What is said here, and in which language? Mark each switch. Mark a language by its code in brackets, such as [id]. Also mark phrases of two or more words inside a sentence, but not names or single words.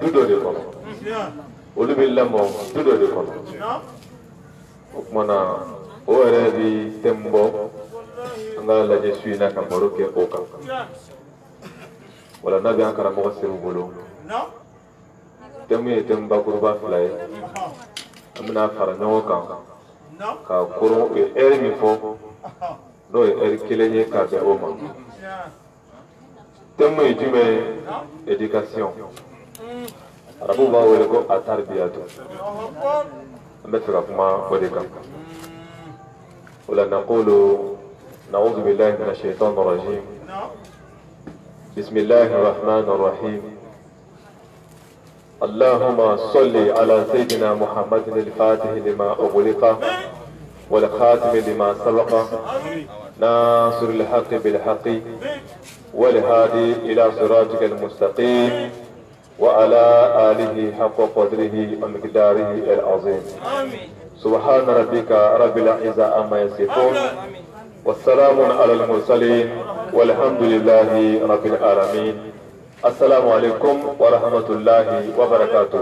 [bm] dɔ de kɔnɔ olu bɛ lamɔ du dɔ de kɔnɔ o tuma na o yɛrɛ bɛ thème bɔ an ka lajɛ su in na ka baro kɛ o kan wala n'a bɛ an karamɔgɔ segu bolo thème ye thème bakuruba fila ye an bɛna fara ɲɔgɔn kan ka koron u ye heure min fɔ n'o ye heure kelen ye ka bɛn o ma thème ye jumɛn ye éducation arabuw b'a wele ko atarbiyatu an bɛ fɛ ka kuma o de kan o la [ar] نقول نعوذ بالله من الشيطان الرجيم بسم الله الرحمن الرحيم اللهم صل على سيدنا محمد الفاتح لما أغلق والخاتم لما سبق ناصر الحق بالحق والهادي إلى صراطك المستقيم وعلى آله حق قدره ومقداره العظيم سبحان ربك رب العزة عما يصفون والسلام على المرسلين والحمد لله رب العالمين السلام عليكم ورحمة الله وبركاته.